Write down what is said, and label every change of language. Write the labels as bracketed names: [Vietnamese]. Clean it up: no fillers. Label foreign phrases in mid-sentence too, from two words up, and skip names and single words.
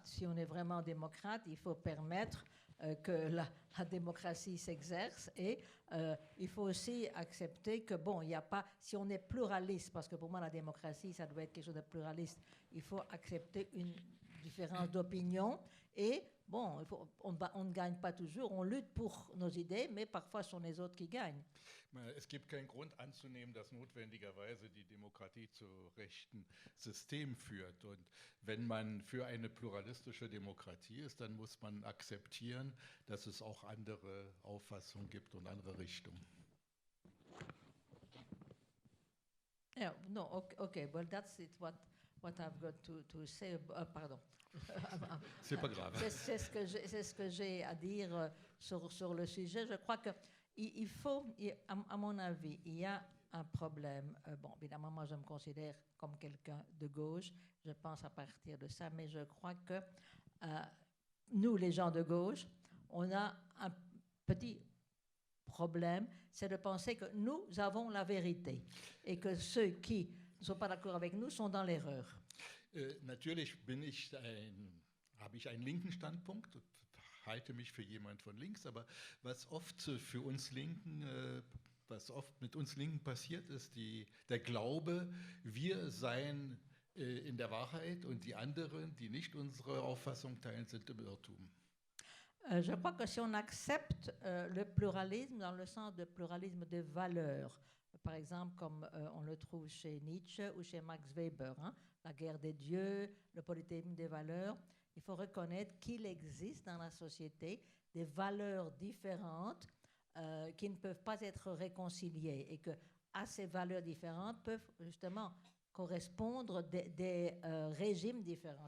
[French] Si on est vraiment démocrate, il faut permettre que la démocratie s'exerce et il faut aussi accepter que, bon, il n'y a pas, si on est pluraliste, parce que pour moi la démocratie, ça doit être quelque chose de pluraliste, il faut accepter une différence d'opinion et bon, on ne gagne pas toujours, on lutte pour nos idées, mais parfois ce sont les autres qui gagnent. [German] Es gibt keinen Grund anzunehmen, dass notwendigerweise die Demokratie zu rechten Systemen führt. Und wenn man für eine pluralistische Demokratie ist, dann muss man akzeptieren, dass es auch andere Auffassungen gibt und andere Richtungen. [English] Yeah, no, okay, well that's it, what I've got to say. [French] Pardon. C'est pas grave. C'est ce que j'ai à dire sur le sujet. Je crois que il faut, à mon avis, il y a un problème. Bon, évidemment, moi, je me considère comme quelqu'un de gauche. Je pense à partir de ça, mais je crois que nous, les gens de gauche, on a un petit problème, c'est de penser que nous avons la vérité et que ceux qui ne sont pas d'accord avec nous sont dans l'erreur. [German] Natürlich habe ich einen linken Standpunkt, halte mich für jemand von links, aber was oft für uns Linken, was oft mit uns Linken passiert, ist der Glaube, wir seien in der Wahrheit und die anderen, die nicht unsere Auffassung teilen, sind im Irrtum. [French] Je crois que si on accepte le pluralisme dans le sens de pluralisme de valeurs, par exemple comme on le trouve chez Nietzsche ou chez Max Weber, hein, la guerre des dieux, le polythéisme des valeurs, il faut reconnaître qu'il existe dans la société des valeurs différentes qui ne peuvent pas être réconciliées et que à ces valeurs différentes peuvent justement correspondre des régimes différents.